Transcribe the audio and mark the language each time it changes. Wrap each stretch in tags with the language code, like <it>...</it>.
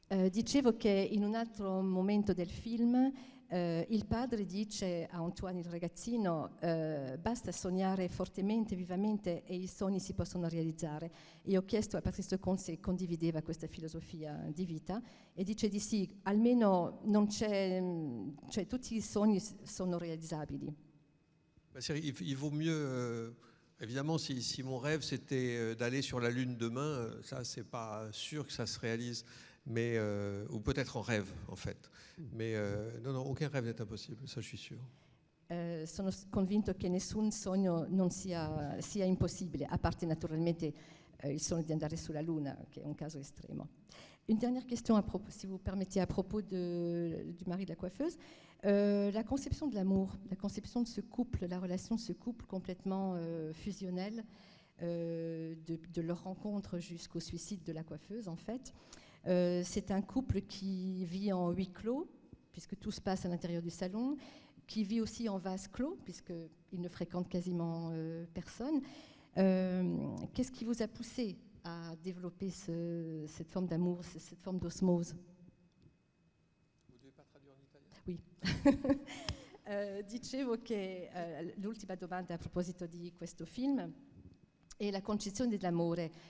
<it>Dicevo che in un altro momento del film il padre dice a Antoine, il ragazzino, basta sognare fortemente, vivamente e i sogni si possono realizzare. E ho chiesto a Patrice Lecomte se condivideva questa filosofia di vita e dice di sì, almeno non c'è, cioè tutti i sogni sono realizzabili.</it> <fr>Il vaut mieux, évidemment, si mon rêve c'était d'aller sur la Lune demain, ça c'est pas sûr que ça se réalise. Mais, ou peut-être en rêve, en fait. Mais non, aucun rêve n'est impossible, ça je suis sûr.</fr> <it>Sono convinto che nessun sogno non sia impossibile, a parte naturalmente il sogno di andare sulla Luna, che è un caso estremo.</it> <fr>Une dernière question, si vous permettez, à propos du mari de la coiffeuse. La conception de l'amour, la conception de ce couple, la relation de ce couple complètement fusionnel, de leur rencontre jusqu'au suicide de la coiffeuse, en fait. C'est un couple qui vit en huis clos, puisque tout se passe à l'intérieur du salon, qui vit aussi en vase clos, puisqu'il ne fréquente quasiment personne. Qu'est-ce qui vous a poussé à développer cette forme d'amour, cette forme d'osmose? Vous ne devez pas traduire en italien?</fr> <it>Dicevo che l'ultima domanda a proposito di questo film è la concezione dell'amore.</it>